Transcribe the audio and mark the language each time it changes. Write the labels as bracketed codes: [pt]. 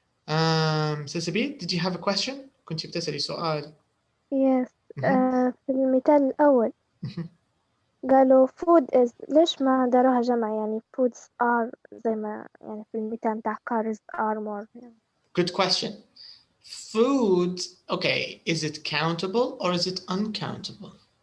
[en] Sisabit, did you have a question? [ar] كنت بتسألي سؤال. [en] Yes. [ar] في المثال الأول قالوا [en] food is، [ar] ليش ما داروها جمع؟ يعني [en] foods are [ar] زي ما يعني في المثال بتاع [en] cars are more. Good question. Food, okay, is it countable or is it uncountable?